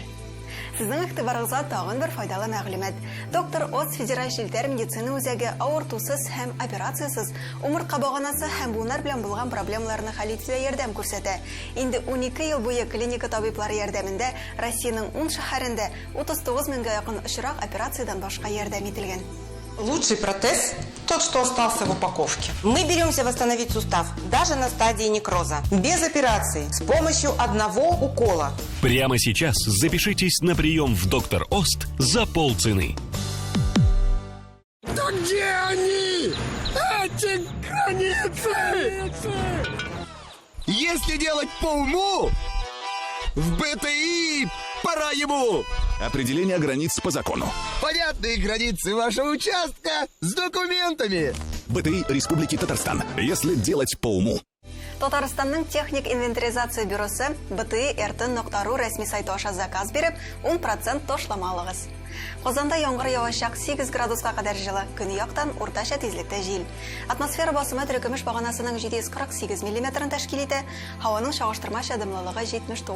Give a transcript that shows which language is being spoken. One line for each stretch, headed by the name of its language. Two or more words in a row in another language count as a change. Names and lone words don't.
Tatar: Сезнең игътибарыгызга тагын бер файдалы мәгълүмат. Доктор Оз федераль җилтәр медицина үзәге авыртусыз һәм операциясыз умыртка баганасы һәм буыннар белән булган проблемаларны хәл итүгә ярдәм күрсәтә. Инде 12 ел буе клиника табиблары ярдәмендә Россиянең 10 шәһәрендә 39 меңгә якын очрак операциядән башка ярдәм ителгән.
Russian: Лучший протез – тот, что остался в упаковке. Мы беремся восстановить сустав даже на стадии некроза. Без операции, с помощью одного укола. Прямо сейчас запишитесь на прием в Доктор Ост за полцены. Да где они? Эти границы! Если делать по уму, в БТИ пора ему! Определение границ по закону. Понятные границы вашего участка с документами. БТИ Республики Татарстан. Если делать по уму.
Tatar: Татарстанның техник инвентаризация бюросы bti.rt.ru рәсми сайты аша заказ биреп, 10% ташлама алыгыз. Казанда яңгыр явачак 8 градуска кадәр җылы, көньяктан уртача тизлектә җил. Атмосфера басымы төркемеш баганасының 748 мм тәшкил итә, һаваның чагыштырмача дымлылыгы 79%.